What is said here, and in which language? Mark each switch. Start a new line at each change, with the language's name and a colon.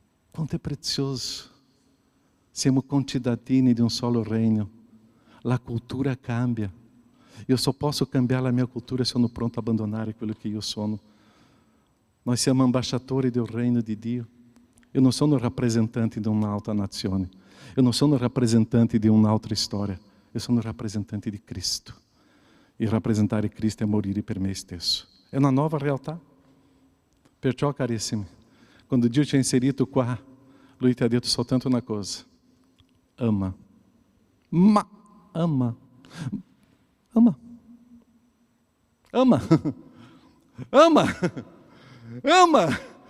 Italian: Quanto è prezioso. Siamo concittadini di un solo regno. La cultura cambia. Io só posso cambiare la mia cultura se sono pronto a abbandonare quello che io sono. Noi siamo ambasciatori del regno di Dio.
Portuguese: Eu não sou um representante de uma altra nazione. Eu não sou um representante de uma outra storia. Eu sou um representante di Cristo.
Italian: E rappresentare Cristo è morire per me stesso. È una nuova realtà. Perciò, carissimi, quando Dio ci ha inserito qua, Lui ti ha detto soltanto una cosa: ama. Ma ama. Ama. Ama. Ama. Ama.